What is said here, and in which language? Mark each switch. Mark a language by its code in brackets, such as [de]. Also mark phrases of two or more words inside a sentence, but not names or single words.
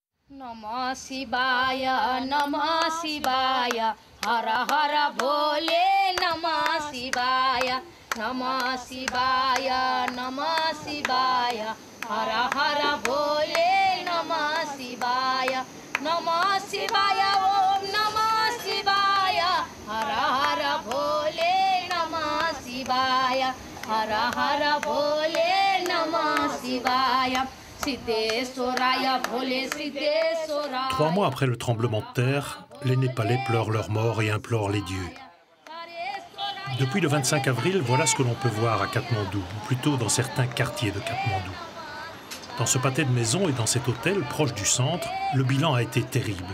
[sa] Namah Shivaya, Namah Shivaya, Hara Hara Bole, Namah Shivaya, Namah Shivaya, Namah Shivaya, Hara Hara Bole, Namah Shivaya, Namah Shivaya, Om Namah Shivaya, Hara Hara Bole, Namah Shivaya, Hara Hara Bole, Namah Shivaya. [fr] 3 mois après le tremblement de terre, les Népalais pleurent leur mort et implorent les dieux. Depuis le 25 avril, voilà ce que l'on peut voir à Katmandou, ou plutôt dans certains quartiers de Katmandou. Dans ce pâté de maisons et dans cet hôtel proche du centre, le bilan a été terrible.